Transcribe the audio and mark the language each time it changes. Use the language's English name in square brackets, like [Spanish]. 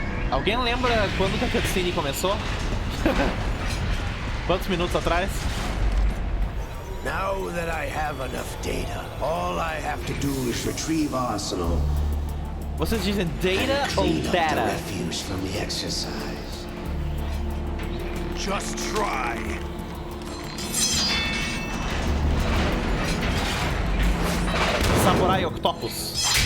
[Portuguese] Alguém lembra quando que a cutscene começou? Quantos minutos atrás? [English] Now that I have enough data, all I have to do is retrieve Arsenal. [Portuguese] Vocês dizem data ou data? [English] Refuse from the exercise. Just try. Samurai Octopus.